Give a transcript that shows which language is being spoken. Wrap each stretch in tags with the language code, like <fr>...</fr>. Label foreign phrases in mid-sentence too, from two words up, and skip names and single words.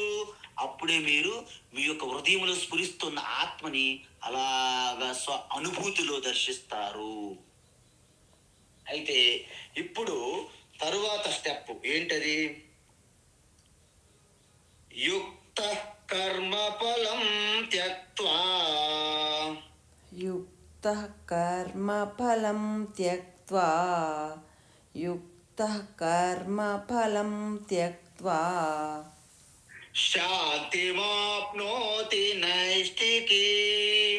<te>అప్పుడే మీరు మీ యొక్క హృదయంలో స్ఫురిస్తున్న ఆత్మని అలాగా స్వ అనుభూతిలో దర్శిస్తారు. అయితే ఇప్పుడు తరువాత స్టెప్ ఏంటది?</te> <sa>యుక్త కర్మ ఫలం త్యక్త్వా युक्तः कर्मफलं त्यक्त्वा युक्तः कर्मफलं त्यक्त्वा శాంతిమాప్నోతి నైష్ఠికీం</sa>